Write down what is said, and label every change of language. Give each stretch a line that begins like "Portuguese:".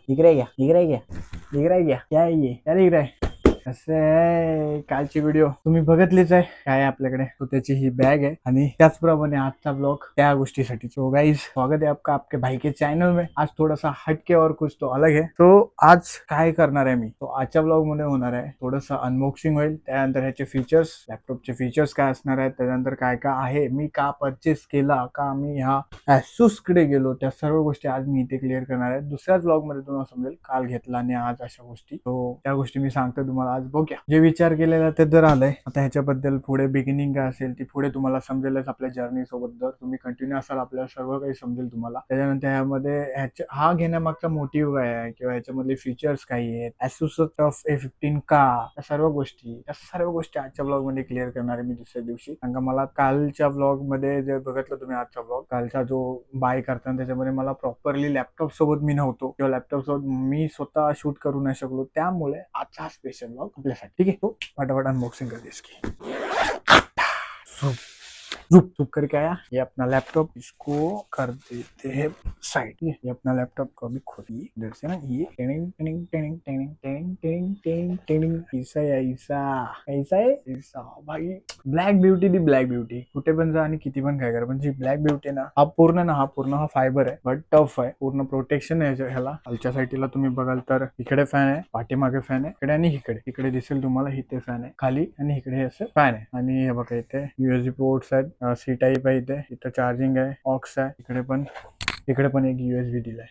Marathi: इकडे घ्या, इकडे घ्या, इकडे घ्या. क्या आहे ये?
Hindi: क्या दिख रहा है?
Marathi: असं आहे. कालची व्हिडिओ तुम्ही बघितलीच आहे. काय आहे आपल्याकडे, तो त्याची ही बॅग आहे आणि त्याचप्रमाणे आजचा ब्लॉग त्या गोष्टीसाठी.
Hindi: सो गाइस, स्वागत है आपका आपके भाई के चॅनल में. आज थोडासा हटके और कुछ तो अलग है.
Marathi: तो आज काय करणार आहे मी, तो आजच्या ब्लॉग मध्ये होणार आहे थोडंसं अनबॉक्सिंग होईल. त्यानंतर ह्याचे फीचर्स, लॅपटॉपचे फीचर्स काय असणार आहेत, त्यानंतर काय काय आहे, मी का परचेस केला, का मी ह्या Asus कडे गेलो, त्या सर्व गोष्टी आज मी इथे क्लिअर करणार आहे. दुसऱ्याच ब्लॉग मध्ये तुम्हाला समजेल काल घेतला आणि आज अशा गोष्टी. तो त्या गोष्टी मी सांगतो तुम्हाला आज. बघूया, जे विचार केलेला ते तर आलंय. आता ह्याच्याबद्दल पुढे बिगिनिंग काय असेल ती पुढे तुम्हाला समजेलच. आपल्या जर्नी सोबत जर तुम्ही कंटिन्यू असाल आपल्याला सर्व काही समजेल तुम्हाला. त्याच्यानंतर ह्यामध्ये हा घेण्यामागचा मोटिव्ह काय आहे किंवा ह्याच्यामधले फीचर्स काही आहेत, Asus TUF A15 का, त्या सर्व गोष्टी आजच्या ब्लॉग मध्ये क्लिअर करणार आहे मी दुसऱ्या दिवशी. कारण का मला कालच्या ब्लॉग मध्ये जे बघितलं तुम्ही, आजचा ब्लॉग कालचा जो बाय करताना त्याच्यामध्ये मला प्रॉपरली लॅपटॉप सोबत मी नव्हतो किंवा लॅपटॉप सोबत मी स्वतः शूट करू नाही शकलो. त्यामुळे आजचा स्पेशल ब्लॉग आपल्यासाठी. ठीक आहे, तो
Hindi: फटाफट अनबॉक्सिंग कर इसकी. झुक करके आया ये अपना लैपटॉप, इसको कर देते हैं साइड. ये अपना लैपटॉप को भी खोलिए इधर से ना. ये tending tending tending tending tending tending tending tending ऐसा है, ऐसा है ऐसा भाई.
Marathi: ब्लॅक ब्युटी दी ब्लॅक ब्युटी. कुठे पण जा आणि किती पण काय करा, पण जी ब्लॅक ब्युटी ना, हा पूर्ण हा फायबर आहे, बट टफ आहे. पूर्ण प्रोटेक्शन आहे ह्याला. खालच्या साईडला तुम्ही बघाल तर इकडे फॅन आहे, पाठीमागे फॅन आहे, इकडे आणि इकडे दिसेल तुम्हाला. इथे फॅन आहे खाली आणि इकडे असं फॅन आहे. आणि हे बघा इथे USB पोर्ट्स आहेत, सी टाईप आहे, इथं चार्जिंग आहे, ऑक्स आहे, इकडे पण एक USB दिलाय.